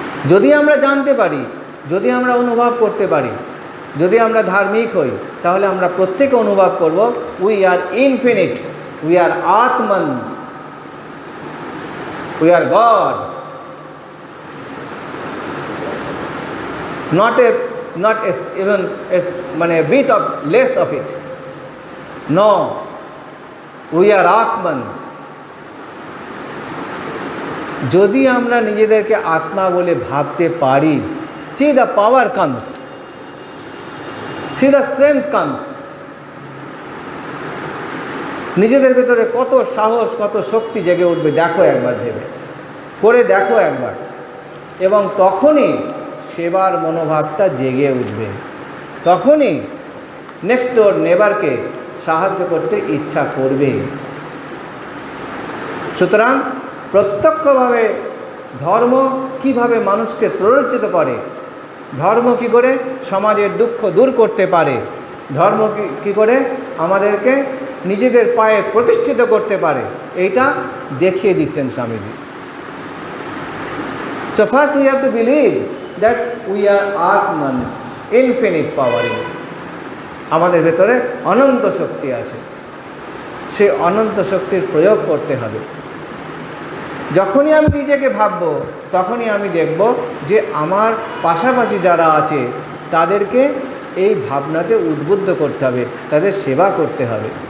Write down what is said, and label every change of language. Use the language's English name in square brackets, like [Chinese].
[Bangla] যদি আমরা জানতে পারি, যদি আমরা অনুভব করতে পারি, যদি আমরা ধার্মিক হই, তাহলে আমরা প্রত্যেকে অনুভব করব [English] We are infinite, we are atman, we are God. not even [Bangla] মানে [English] bit of less of it. No, we are Atman. [Bangla] যদি আমরা নিজেদেরকে আত্মা বলে ভাবতে পারি, [English] see the power comes, see the strength comes. [Bangla] নিজেদের ভেতরে কত সাহস, কত শক্তি জেগে উঠবে দেখো একবার, ভেবে করে দেখো একবার, এবং তখনই সেবার মনোভাবটা জেগে উঠবে, তখনই নেক্সট ডোর নেবারকে সাহায্য করতে ইচ্ছা করবে। সুতরাং প্রত্যক্ষভাবে ধর্ম কিভাবে মানুষকে প্ররোচিত করে, ধর্ম কি করে সমাজের দুঃখ দূর করতে পারে, ধর্ম কি করে আমাদেরকে নিজেদের পায়ে প্রতিষ্ঠিত করতে পারে, এইটা দেখিয়ে দিচ্ছেন Swamiji. [English] So first we have to believe that we are Atman, infinite power in it. [Bangla] আমাদের ভেতরে অনন্ত শক্তি আছে, সেই অনন্ত শক্তির প্রয়োগ করতে হবে। যখনই আমি নিজেকে ভাবব, তখনই আমি দেখব যে আমার পাশাপাশি যারা আছে তাদেরকে এই ভাবনাতে উদ্বুদ্ধ করতে হবে, তাদের সেবা করতে হবে।